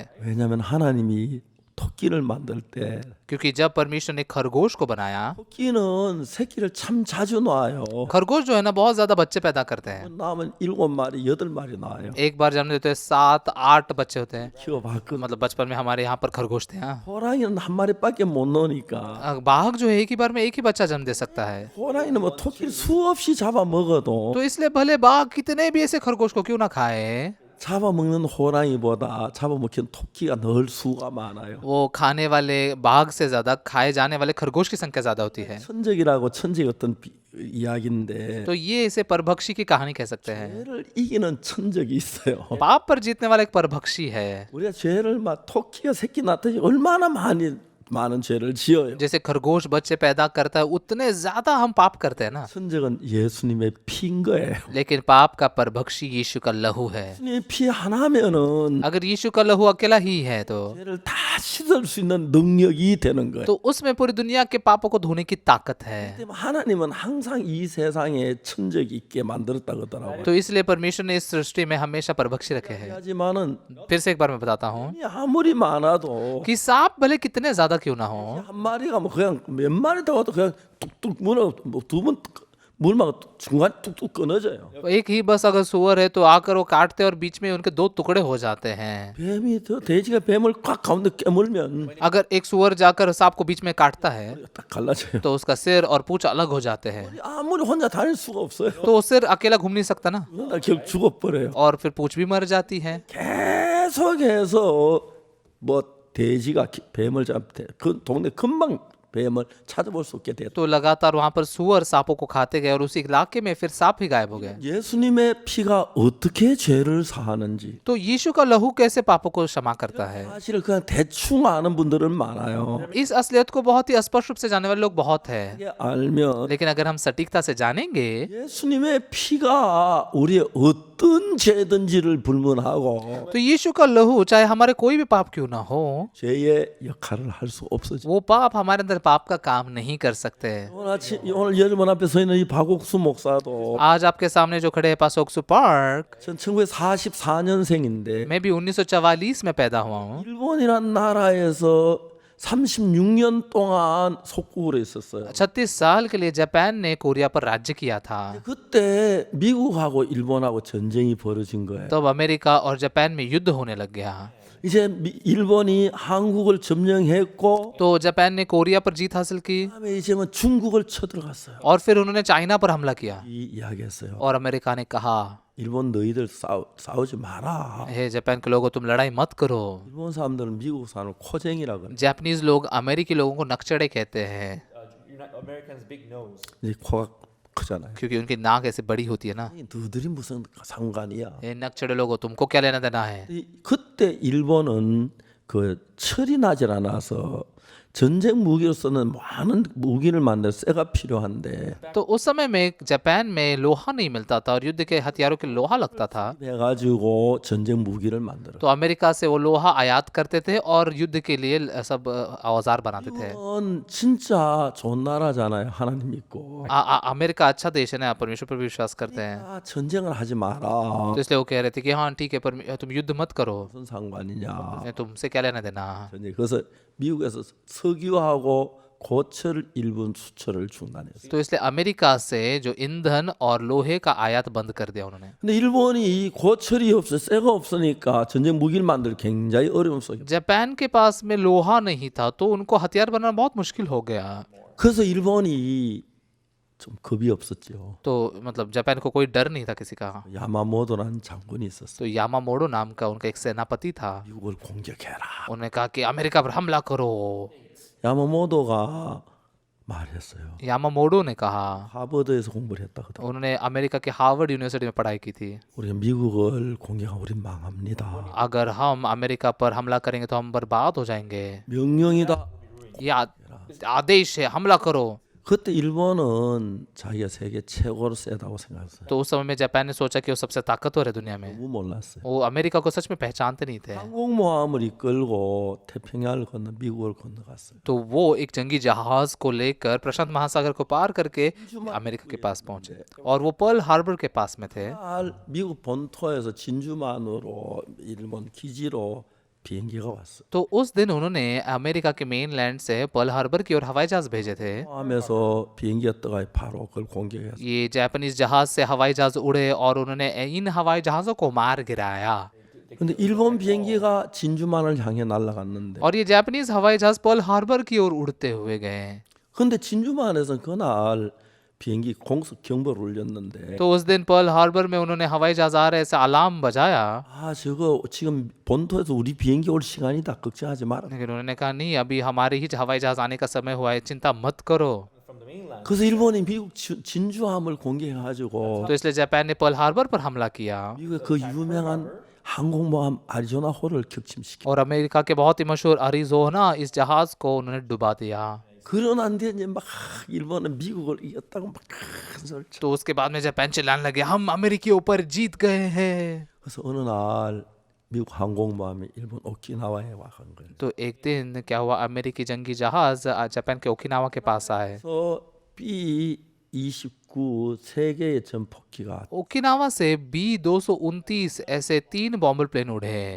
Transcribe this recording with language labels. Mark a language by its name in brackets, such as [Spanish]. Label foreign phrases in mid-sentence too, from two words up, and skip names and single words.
[Korean] 왜냐하면 하나님이 토끼를 만들 때 [Hindi] क्योंकि जब परमेश्वर ने खरगोश को बनाया, [Korean] 토끼는 새끼를 참 자주 낳아요. [Hindi] खरगोश जो है ना बहुत ज्यादा बच्चे पैदा करते हैं। [Korean] 낳으면 7마리, 8마리 낳아요. [Hindi] एक बार जन्म देते हैं 7-8 बच्चे होते हैं। [Korean] 키워봤거든. [Hindi] मतलब बचपन में हमारे यहाँ पर खरगोश थे। हाँ, [Korean] 호랑이는 한 마리밖에 못 넣으니까 [Hindi] बाघ जो है एक ही बार में एक ही बच्चा जन्म दे सकता है। [Korean] 호랑이는 뭐 토끼를 수없이 잡아먹어도 [Hindi] तो इसलिए भले बाघ कितने भी ऐसे खरगोश को क्यों ना खाए, [Korean] 잡아먹는 호랑이보다 잡아먹힌 토끼가 늘 수가 많아요. [Hindi] वो खाने वाले बाघ से ज्यादा खाए जाने वाले खरगोश की संख्या ज्यादा होती है। [Korean] 천적이라고 천적의 어떤 이야기인데 [Hindi] तो ये इसे परभक्षी की कहानी कह सकते हैं। [Korean] 죄를 이기는 천적이 있어요. [Hindi] पाप पर जीतने वाला एक परभक्षी है। [Korean] 우리가 죄를 막 토끼가 새끼 낳듯이 얼마나 많은 죄를 지어요. [Hindi] जैसे खरगोश बच्चे पैदा करता है उतने ज्यादा हम पाप करते हैं ना, [Korean] 천적은 예수님의 피인 거예요. [Hindi] लेकिन पाप का परभक्षी यीशु का लहू है। [Korean] 예수님의 피 하나면은 [Hindi] अगर यीशु का लहू अकेला ही है तो [Korean] 죄를 다 씻을 수 있는 능력이 되는 거예요. [Hindi] तो उसमें पूरी दुनिया के पापों को धोने की ताकत है। [Korean] 근데 하나님은 항상 이 세상에 천적이 있게 만들었다고 하더라고요. [Hindi] तो इसलिए परमेश्वर ने इस सृष्टि में हमेशा परभक्षी रखे हैं। [Korean] 하지만은 [Hindi] फिर से एक बार मैं बताता हूँ [Korean] 아무리 많아도 [Hindi] कि सांप भले कितने ज्यादा क्यों ना हो, [Korean] 한 마리가 뭐 그냥 몇 마리 타고도 그냥 뚝뚝 물어 뭐두번 물막 중간 뚝뚝 끊어져요. [Hindi] एक ही बस अगर सुअर है तो आकर वो काटते और बीच में उनके 2 टुकड़े हो जाते हैं। [Korean] 뱀이 더 돼지가 뱀을 꽉 가운데 깨물면 [Hindi] अगर एक सुअर जाकर सांप को बीच में काटता है [Korean] 딱 갈라져요. [Hindi] तो उसका सिर और पूंछ अलग हो जाते हैं, [Korean] 아무리 혼자 다닐 수가 없어요. [Hindi] तो वो सिर अकेला घूम नहीं सकता ना, [Korean] 그러다 결국 죽어버려요. [Hindi] और फिर पूंछ भी मर जाती है। [Korean] 계속해서 뭐 돼지가 뱀을 잡대 그 동네 금방 뱀을 찾아볼 수 없게 됐다. [Hindi] तो लगातार वहां पर सुअर सांपों को खाते गए और उस इलाके में फिर सांप ही गायब हो गए। [Korean] 예수님의 피가 어떻게 죄를 사하는지 [Hindi] तो यीशु का लहू कैसे पापों को क्षमा करता है, [Korean] 사실을 그냥 대충 아는 분들은 많아요. [Hindi] इस असलियत को बहुत ही स्पष्ट रूप से जानने वाले लोग बहुत है, [Korean] 이게 알면 [Hindi] लेकिन अगर हम सटीकता से जानेंगे [Korean] 예수님의 피가 우리의 어떤 죄든지를 불문하고 [Hindi] तो यीशु का लहू चाहे हमारे कोई भी पाप क्यों ना हो, [Korean] 죄의 역할을 할 수 없어져. [Hindi] वो पाप हमारे अंदर पाप का काम नहीं कर सकते। [Korean] 오늘 여러분 앞에 서 있는 이 박옥수 목사도 [Hindi] आज आपके सामने जो खड़े हैं पासोक्सु पार्क, [Korean] 전 1944년생인데 [Hindi] मैं भी 1944 में पैदा हुआ हूँ। [Korean] 일본이란 나라에서 36년 동안 속국으로 있었어요. [Hindi] 36 साल के लिए जापान ने कोरिया पर राज्य किया था। [Korean] 그때 미국하고 일본하고 전쟁이 벌어진 거예요. [Hindi] तब अमेरिका और जापान में युद्ध होने लग गया। [Korean] 이제 일본이 한국을 점령했고 [Hindi] तो जापान ने कोरिया पर जीत हासिल की [Korean] 그다음에 이제 뭐 중국을 쳐들어갔어요. [Hindi] और फिर उन्होंने चाइना पर हमला किया [Korean] 이 이야기했어요. [Hindi] और अमेरिका ने कहा, [Korean] 일본 너희들 싸우지 마라. [Hindi] हे जापान के लोगों तुम लड़ाई मत करो। [Korean] 일본 사람들은 मि국 사람을 코쟁이라 그래. [Hindi] जापानीज लोग अमेरिकी लोगों को नकचड़े कहते हैं [English] Americans big nose. [Korean] 이 코가 크잖아요. [Hindi] क्योंकि उनकी नाक ऐसे बड़ी होती है ना। [Korean] 너희들이 무슨 상관이야? [Hindi] ये नकचड़े लोगों तुमको क्या लेना देना है। [Korean] 그때 일본은 그 철이 나질 않아서 전쟁 무기로 쓰는 많은 무기를 만들 쇠가 필요한데 [Hindi] तो उस समय में जापान में लोहा नहीं मिलता था और युद्ध के हथियारों के लोहा लगता था। [Korean] 해가지고 전쟁 무기를 만들어. [Hindi] तो अमेरिका से वो लोहा आयात करते थे और युद्ध के लिए सब औजार बनाते थे। [Korean] 이건 진짜 좋은 나라잖아요. 하나님 믿고. [Hindi] अमेरिका अच्छा देश है ना, परमेश्वर पर भी विश्वास करते हैं। [Korean] 전쟁을 하지 마라. [Hindi] तो इसलिए वो कह रहे थे कि हाँ ठीक है, तुम युद्ध मत करो, [Korean] 무슨 상관이냐? [Hindi] तुमसे क्या लेना देना। [Korean] 전쟁. 그래서 미국에서 석유하고 고철 일본 수출을 중단했어요. [Hindi] तो इसलिए अमेरिका से जो ईंधन और लोहे का आयात बंद कर दिया उन्होंने। [Korean] 근데 일본이 이 고철이 없어, 쇠가 없으니까 전쟁 무기를 만들 굉장히 어려움 속에. [Hindi] जापान के पास में लोहा नहीं था तो उनको हथियार बनाना बहुत मुश्किल हो गया। [Korean] 그래서 일본이 좀 겁이 없었죠. [Hindi] तो मतलब जापान को कोई डर नहीं था किसी का। [Korean] 야마모토라는 장군이 있었어요. [Hindi] तो यामामोडो नाम का उनका एक सेनापति था। [Korean] 미국을 공격해라. [Hindi] उन्होंने कहा कि अमेरिका पर हमला करो। [Korean] 야마모토가 말했어요. [Hindi] यामामोडो ने कहा, [Korean] 하버드에서 공부를 했다거든. [Hindi] उन्होंने अमेरिका के हार्वर्ड यूनिवर्सिटी में पढ़ाई की थी। [Korean] 우리가 미국을 공격하면 우리 망합니다. [Hindi] अगर हम अमेरिका पर हमला करेंगे तो हम बर्बाद हो जाएंगे। [Korean] 명령이다. [Hindi] ये आदेश है, हमला करो। [Korean] 그때 일본은 자기가 세계 최고로 세다고 생각했어요. [Hindi] तो उस समय में जापान ने सोचा कि वो सबसे ताकतवर है दुनिया में। [Korean] 너무 몰랐어요. [Hindi] वो अमेरिका को सच में पहचानते नहीं थे। [Korean] 항공모함을 이끌고 태평양을 건너 미국을 건너갔어요. [Hindi] तो वो एक जंगी जहाज को लेकर प्रशांत महासागर को पार करके अमेरिका के पास पहुंचे और वो पर्ल हार्बर के पास में थे। [Korean] 미국 본토에서 진주만으로 일본 기지로 비행기가 왔어. [Hindi] तो उस दिन उन्होंने अमेरिका के मेनलैंड से पर्ल हार्बर की ओर हवाई जहाज भेजे थे। [Korean] 하면서 비행기가 떠가 바로 그걸 공격했어. [Hindi] ये जापानीज जहाज से हवाई जहाज उड़े और उन्होंने इन हवाई जहाजों को मार गिराया। [Korean] 근데 일본 비행기가 진주만을 향해 날아갔는데 [Hindi] और ये जापानीज हवाई जहाज पर्ल हार्बर की ओर उड़ते हुए गए। [Korean] 근데 진주만에서 그날 비행기 공습 경보를 울렸는데 [Hindi] तो उस दिन पर्ल हार्बर में उन्होंने हवाई जहाज आ रहे से अलार्म बजाया, [Korean] 저거 지금 본토에서 우리 비행기 올 시간이다. 걱정하지 마라. [Hindi] लेकिन उन्होंने कहा नहीं, अभी हमारे ही हवाई जहाज आने का समय हुआ है, चिंता मत करो। [English] From the mainland. [Korean] 그래서 일본이 미국 진주함을 공격해가지고 [Hindi] तो इसलिए जापान ने पर्ल हार्बर पर हमला किया [Korean] 미국의 그 유명한 항공모함 아리조나호를 격침시켜. [Hindi] और अमेरिका के बहुत ही मशहूर अरिजोना इस जहाज को उन्होंने डुबा दिया। [Korean] 그러는데 이제 막 일본은 미국을 이겼다고 막 큰 소리 쳐. [Hindi] तो उसके बाद में जापान चिल्लाने लगे, हम अमेरिकी ऊपर जीत गए हैं। [Korean] 그래서 어느 날 미국 항공모함이 일본 오키나와에 와간 거예요. [Hindi] तो एक दिन क्या हुआ, अमेरिकी जंगी जहाज जापान के ओकिनावा के पास आए। [Korean] 그래서 B-29 세 개의 전폭기가 [Hindi] ओकिनावा से B-229 ऐसे 3 [English] bomber plane [Hindi] उड़े।